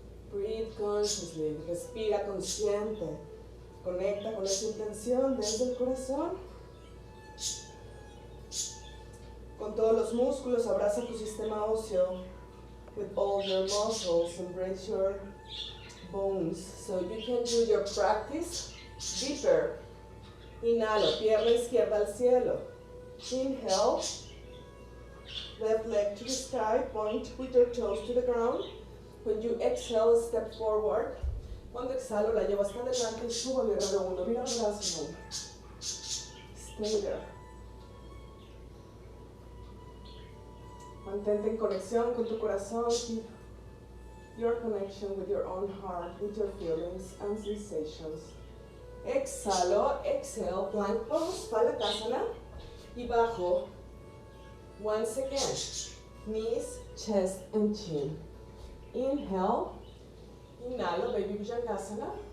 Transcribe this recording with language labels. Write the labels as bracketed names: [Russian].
[English] Breathe consciously, [Spanish] respira consciente, conecta con esa intención desde el corazón. Con todos los músculos, abraza tu sistema óseo. [English] With all your muscles, embrace your bones. So you can do your practice deeper. [Spanish] Inhalo, pierna izquierda al cielo. [English] Inhale, left leg to the sky, point with your toes to the ground. When you exhale, step forward. [Spanish] Cuando exhalo, la llevo hasta adelante y subo a mi herrero 1. Mira el brazo 1. [English] Stay there. [Spanish] Mantente en conexión con tu corazón. [English] Keep your connection with your own heart, with your feelings and sensations. [Spanish] Exhalo, [English] exhale, plank pose, Palakasana. [Spanish] Y bajo. [English] Once again. Knees, chest, and chin. Inhale, [Spanish] inhalo, [English] baby Bhujangasana.